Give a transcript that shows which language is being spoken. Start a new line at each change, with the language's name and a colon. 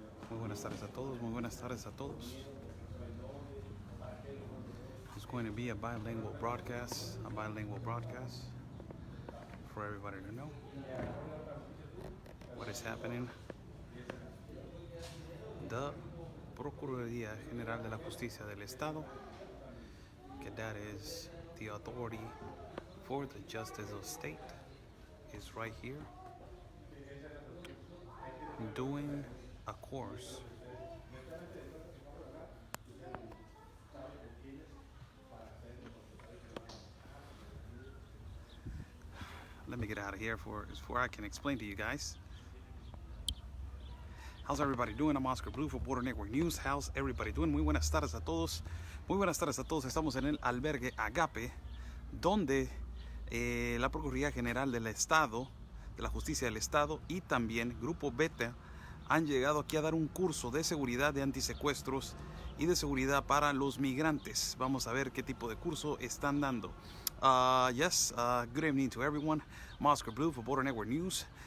Spanish: Muy buenas tardes a todos. Muy buenas tardes a todos.
English: It's going to be a bilingual broadcast for everybody to know what is happening. The Procuraduría General de la Justicia del Estado, que that is the authority for the justice of state, is right here doing a course let me get out of here before I can explain to you guys. How's everybody doing? I'm Oscar Blue for Border Network News. How's everybody doing?
Spanish: Muy buenas tardes a todos. Muy buenas tardes a todos. Estamos en el albergue Agape, donde la Procuraduría General del Estado, de la Justicia del Estado, y también Grupo Beta han llegado aquí a dar un curso de seguridad, de antisecuestros y de seguridad para los migrantes. Vamos a ver qué tipo de curso están dando.
English: Good evening to everyone. I'm Oscar Blue for Border Network News.